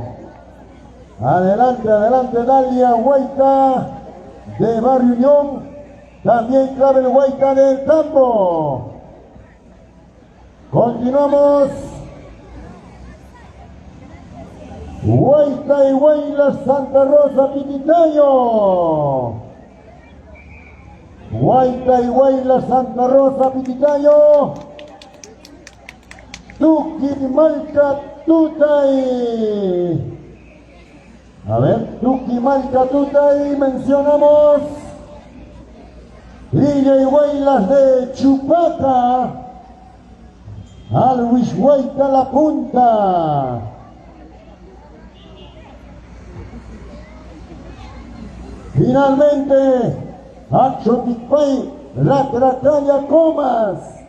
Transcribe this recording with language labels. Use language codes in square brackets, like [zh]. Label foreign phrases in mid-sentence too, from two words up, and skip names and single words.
[es] Adelante, adelante, Dalia Guaita, de Barrio Unión. También Clavel Guaita del Tambo. Continuamos. Guaita y Guaylas, Santa Rosa, Pititayo. Guaita y Guaylas, Santa Rosa, Pititayo. Tuquimalca, Tutay. A ver, Tuquimalca, Tutay, mencionamos. Villa y Guaylas de Chupaca. Alwis Guaita, La Punta. Finalmente, Achotipay, La Tracaya, Comas.